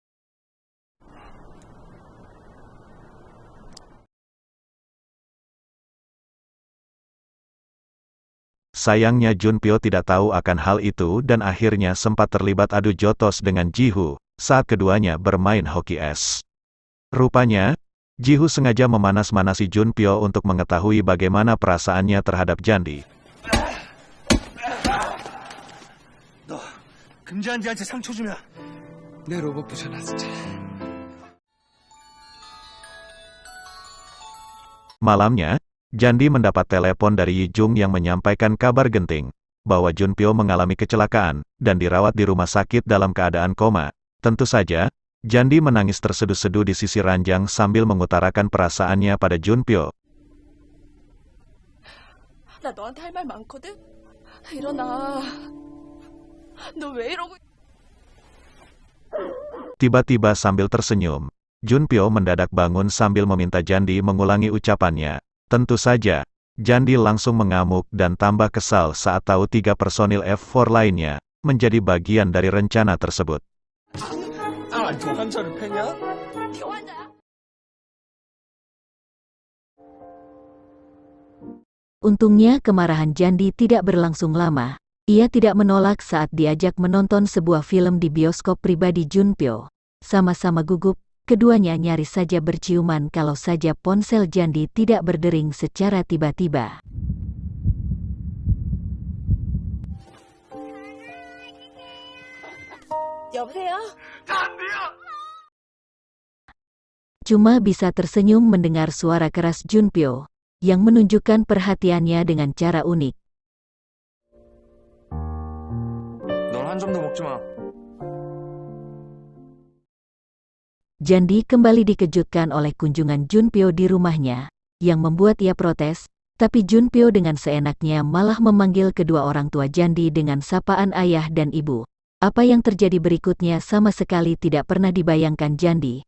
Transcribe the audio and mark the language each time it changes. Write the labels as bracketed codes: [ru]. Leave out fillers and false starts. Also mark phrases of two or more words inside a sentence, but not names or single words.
[id] Sayangnya Junpyo tidak tahu akan hal itu dan akhirnya sempat terlibat adu jotos dengan Jihoo saat keduanya bermain hoki es. Rupanya, Jihoo sengaja memanas-manasi Junpyo untuk mengetahui bagaimana perasaannya terhadap Jandi. [ko] 너 금잔디한테 상처 주면 내 로봇 부셔라 진짜. [id] Malamnya, Jandi mendapat telepon dari Yi Jung yang menyampaikan kabar genting, bahwa Junpyo mengalami kecelakaan, dan dirawat di rumah sakit dalam keadaan koma. Tentu saja, Jandi menangis terseduh-seduh di sisi ranjang sambil mengutarakan perasaannya pada Junpyo. [ko] 나 너한테 할 말 많거든? 일어나. 너 왜 이러고... [id] Tiba-tiba sambil tersenyum, Junpyo mendadak bangun sambil meminta Jandi mengulangi ucapannya. Tentu saja, Jandi langsung mengamuk dan tambah kesal saat tahu 3 personil F4 lainnya menjadi bagian dari rencana tersebut. [ko] 환자를 패냐? 교환자야? [id] Untungnya kemarahan Jandi tidak berlangsung lama. Ia tidak menolak saat diajak menonton sebuah film di bioskop pribadi Junpyo. Sama-sama gugup, keduanya nyaris saja berciuman kalau saja ponsel Jandi tidak berdering secara tiba-tiba. [ko] 여보세요? [id] Cuma bisa tersenyum mendengar suara keras Junpyo, yang menunjukkan perhatiannya dengan cara unik. [ko] 넌 한 점도 먹지 마. [id] Jandi kembali dikejutkan oleh kunjungan Junpyo di rumahnya, yang membuat ia protes, tapi Junpyo dengan seenaknya malah memanggil kedua orang tua Jandi dengan sapaan ayah dan ibu. Apa yang terjadi berikutnya sama sekali tidak pernah dibayangkan Jandi.